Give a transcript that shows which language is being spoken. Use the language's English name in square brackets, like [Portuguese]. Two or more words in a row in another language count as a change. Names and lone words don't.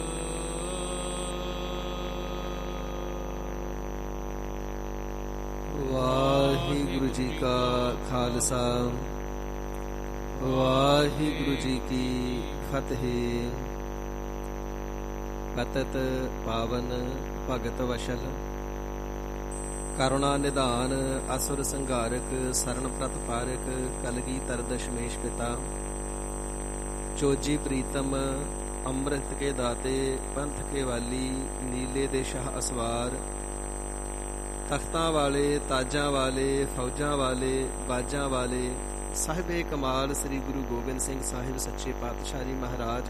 [Hindi] वाहिगुरु जी का खालसा, वाहिगुरु जी की फतेह। पतत पावन भगत वशल, करुणा निधान असुर संघारक। शरण प्रत पारक कलगीधर दशमेश पिता। चोजी प्रीतम अमृत के दाते, पंथ के वाली [Punjabi] ਨੀਲੇ ਦੇ ਸ਼ਾਹ ਅਸਵਾਰ। ਤਖ਼ਤਾਂ ਵਾਲੇ ਤਾਜਾਂ ਵਾਲੇ ਫ਼ੌਜਾਂ ਵਾਲੇ ਬਾਜਾਂ ਵਾਲੇ, ਸਾਹਿਬੇ ਕਮਾਲ ਸ੍ਰੀ ਗੁਰੂ ਗੋਬਿੰਦ ਸਿੰਘ ਸਾਹਿਬ ਸੱਚੇ ਪਾਤਸ਼ਾਹ ਜੀ ਮਹਾਰਾਜ।